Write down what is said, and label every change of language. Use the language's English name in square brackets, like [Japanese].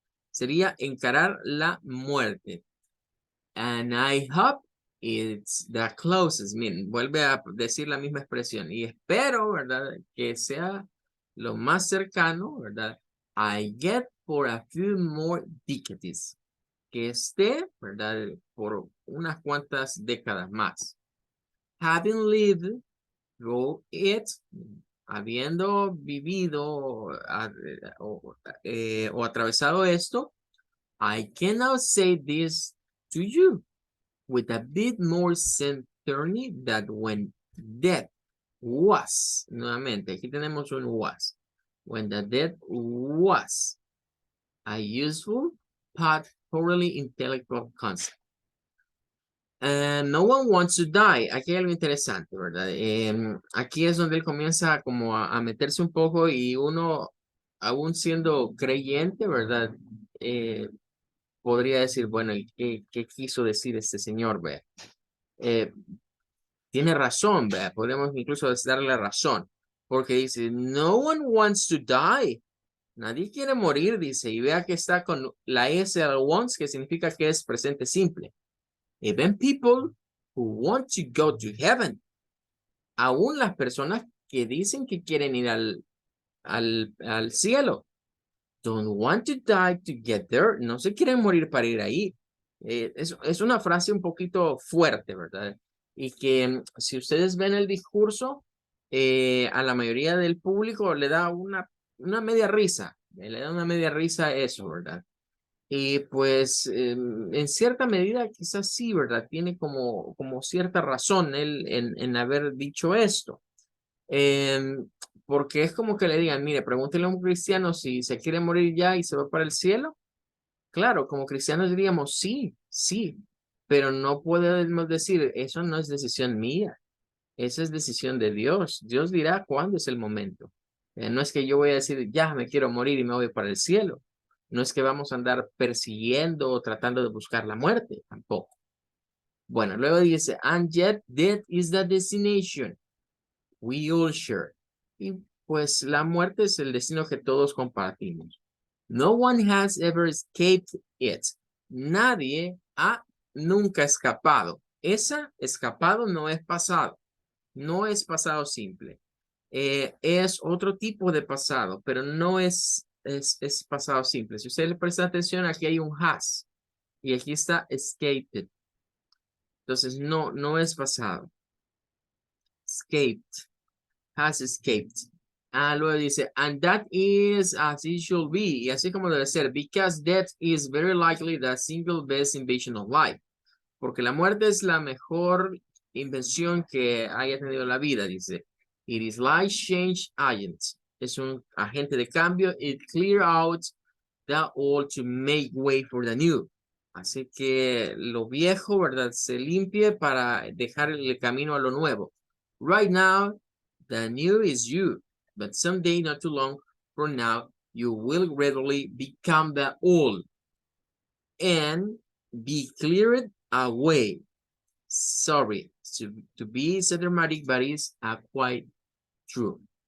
[Spanish] Sería encarar la muerte. [English] And I hope it's the closest. [Spanish] Miren, vuelve a decir la misma expresión. Y espero, ¿verdad? Que sea lo más cercano, ¿verdad? [English] I get for a few more decades. [Spanish] Que esté, ¿verdad? Por unas cuantas décadas más. [English] Having lived through it, habiendo vivido o atravesado esto, I cannot say this to you with a bit more certainty that when death was, nuevamente, aquí tenemos un was, when the death was a useful but thoroughly intellectual concept. No one wants to die. [Spanish] Aquí hay algo interesante, ¿verdad? Aquí es donde él comienza como a meterse un poco y uno, aún siendo creyente, ¿verdad? Podría decir, bueno, ¿y qué quiso decir este señor, ve? Tiene razón, ve. Podemos incluso darle razón, porque dice, no one wants to die. Nadie quiere morir, dice, y vea que está con la S al wants, que significa que es presente simple. [English] Even people who want to go to heaven. [Spanish] Aún las personas que dicen que quieren ir al cielo. [English] Don't want to die to get there. [Spanish] No se quieren morir para ir ahí. Es una frase un poquito fuerte, ¿verdad? Y que si ustedes ven el discurso, a la mayoría del público le da una media risa. Le da una media risa eso, ¿verdad? Y pues en cierta medida quizás sí, ¿verdad? Tiene como cierta razón él en haber dicho esto. Porque es como que le digan, mire, pregúntele a un cristiano si se quiere morir ya y se va para el cielo. Claro, como cristianos diríamos, sí, sí, pero no podemos decir, eso no es decisión mía, esa es decisión de Dios. Dios dirá cuándo es el momento. No es que yo voy a decir, ya me quiero morir y me voy para el cielo. No es que vamos a andar persiguiendo o tratando de buscar la muerte, tampoco. [English] Bueno, luego dice, and yet death is the destination we all share. [Spanish] Y pues la muerte es el destino que todos compartimos. [English] No one has ever escaped it. [Spanish] Nadie ha nunca escapado. Esa escapado no es pasado. No es pasado simple. Es otro tipo de pasado, pero no es pasado simple. Si usted le presta atención, aquí hay un has y aquí está escaped. Entonces, no es pasado. Escaped. Has escaped. [English] Luego dice, and that is as it should be. Y así como debe ser, because death is very likely the single best invention of life. [Spanish] Porque la muerte es la mejor invención que haya tenido la vida, dice. [English] It is life change agent. Es un agente de cambio. It clear out the old to make way for the new. [Spanish] Así que lo viejo, ¿verdad? Se limpie para dejar el camino a lo nuevo. [English] Right now, the new is you. But someday, not too long from now, you will readily become the old and be cleared away. Sorry to be so dramatic, but it's quite true.